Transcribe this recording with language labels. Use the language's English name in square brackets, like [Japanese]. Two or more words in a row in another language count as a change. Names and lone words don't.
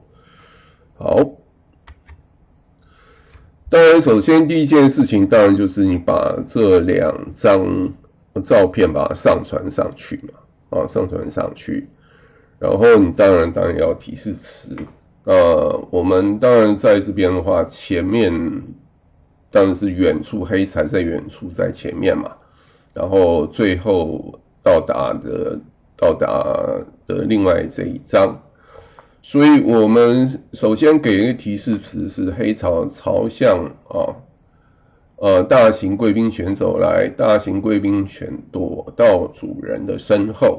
[Chinese] 好，當然首先第一件事情当然就是你把这2張照片把它上傳上去上傳上去，然後你当然要提示詞。我們当然在這邊的話，前面當然是遠處黑材在遠處在前面嘛，然後最後到達的另外這一張，所以我們首先給一個提示詞是黑潮朝向大型貴賓犬走來，大型貴賓犬躲到主人的身後。